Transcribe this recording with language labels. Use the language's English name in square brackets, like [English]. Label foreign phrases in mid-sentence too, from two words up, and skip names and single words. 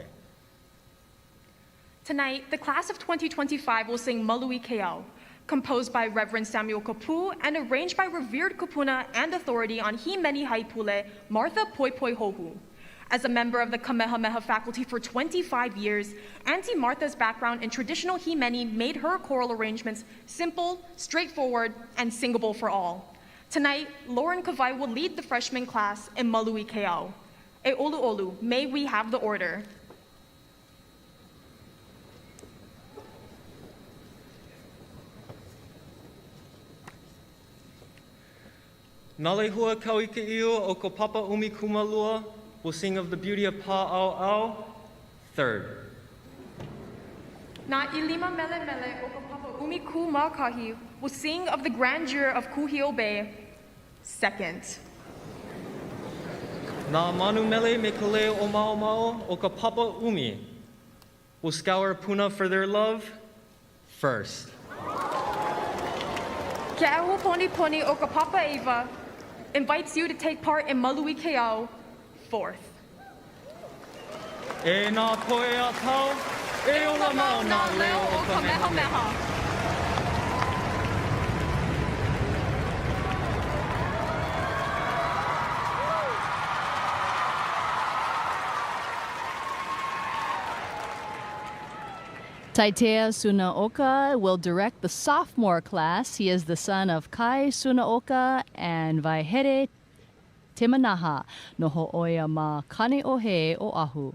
[English] Tonight, the class of 2025 will sing Malui Keao, composed by Reverend Samuel Kapu and arranged by revered kupuna and authority on Himeni Haipule, Martha Poipoi Hohu. As a member of the Kamehameha faculty for 25 years, Auntie Martha's background in traditional Himeni made her choral arrangements simple, straightforward, and singable for all. Tonight, Lauren Kawai will lead the freshman class in Malui Keao. [Hawaiian] E olu olu, [English] may we have the order. Nalehua Kauike'iu [Hawaiian] o ko Papa Umi Kumalua [English] will sing of the beauty of Pa'au'au. Third. Na Ilima Mele Mele [Hawaiian] o ko Papa Umi Kumakahi [English] will sing of the grandeur of Kuhio Bay. Second. Na Manu Mele me Kaleo o Mao Mao [Hawaiian] o ka Papa Umi [English] will scour Puna for their love. First. Ke Ahu Poni Poni [Hawaiian] o ka Papa Eva [English] invites you to take part in Malui Keao. Fourth. [Hawaiian] E nā koe a tau, e ola mau nā leo o Kamehameha. [English] Taitea Sunaoka will direct the sophomore class. He is the son of Kai Sunaoka and Vaihere Timanaha [Hawaiian] no ho'oia ma Kane'ohe o Ahu.